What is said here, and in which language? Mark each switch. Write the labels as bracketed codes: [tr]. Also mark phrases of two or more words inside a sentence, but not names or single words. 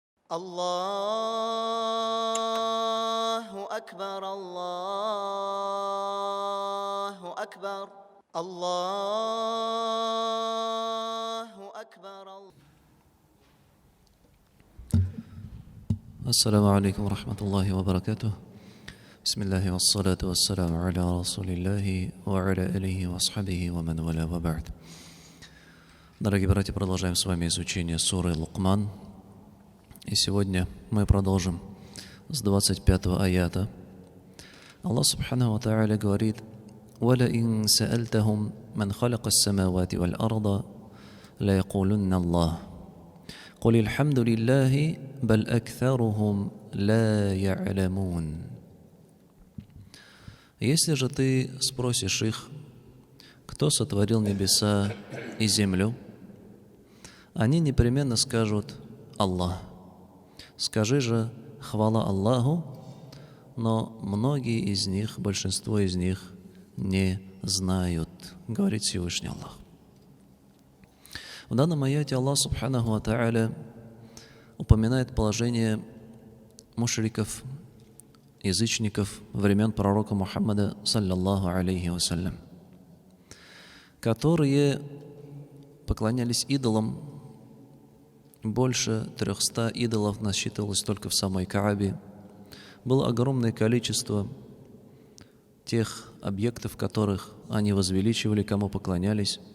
[ar] الله أكبر الله أكبر الله أكبر. السلام عليكم ورحمة الله وبركاته. بسم الله والصلاة والسلام على رسول الله وعلى آله وأصحابه ومن والاه وبعد. [ru] Дорогие братья, продолжаем с вами изучение суры Лукман. И сегодня мы продолжим с 25-го аята. [ar] Аллах سبحانه وتعالى говорит: وَلَئِنْ سَأَلْتَهُمْ مَنْ خَلَقَ السَّمَاوَاتِ وَالْأَرْضَ لَيَقُولُنَّ اللَّهُ قُلِ الْحَمْدُ لِلَّهِ بَلْ أَكْثَرُهُمْ لَا يَعْلَمُونَ. [ru] Если же ты спросишь их, кто сотворил небеса и землю, они непременно скажут: Аллах. Скажи же: хвала Аллаху, но многие из них, большинство из них не знают, говорит Всевышний Аллах. В данном аяте Аллах [ar] سبحانه وتعالى [ru] упоминает положение мушриков, язычников времен пророка Мухаммада, [ar] صلى الله عليه وسلم, [ru] которые поклонялись идолам. Больше 300 идолов насчитывалось только в самой Каабе. Было огромное количество тех объектов, которых они возвеличивали, кому поклонялись.